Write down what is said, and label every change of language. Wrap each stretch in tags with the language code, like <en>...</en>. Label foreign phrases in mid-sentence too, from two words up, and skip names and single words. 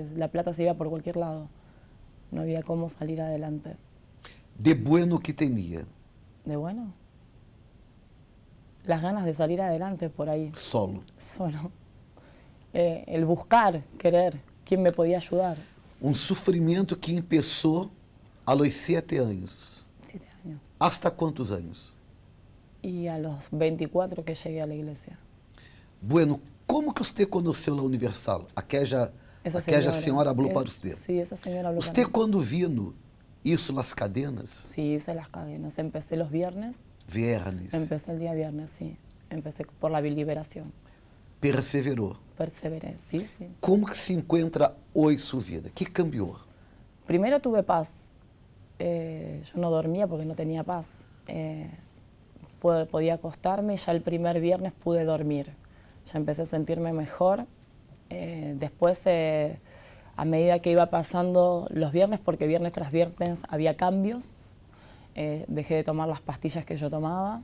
<es>La plata se iba por cualquier lado. No había cómo salir adelante. De bueno que tenía. ¿De bueno? Las ganas de salir adelante por ahí. Solo. Solo. El buscar, querer, quién me podía ayudar.</es> <pt>Um sofrimento que começou</pt> <es>a los</es> <pt>7 anos.</pt> <es>7 años.</es> <pt>¿Hasta quantos anos?</pt> <es>Y a los 24 que llegué a la iglesia.</es> <pt>Bueno, como que você conheceu a Universal? Aquela senhora falou para você.</pt> <es>Sí, esa señora habló</es> <pt>Você,</pt> <es>para mí.</es> <pt>quando vino isso nas cadenas,</pt> <es>Sí, hice las cadenas. Empecé los viernes. viernes, Empecé el día viernes, sí. Empecé por la liberación.</es> <pt>perseverou.</pt> <es>Perseveré, sí, sí.</es> <pt>Como que se encontra hoje sua vida? O que cambiou?</pt> <es>Primero tuve paz. Yo no dormía porque no tenía paz. Podía acostarme y ya el primer viernes pude dormir. Ya empecé a sentirme mejor. Después, a medida que iba pasando los viernes, porque viernes tras viernes había cambios, dejé de tomar las pastillas que yo tomaba.</es>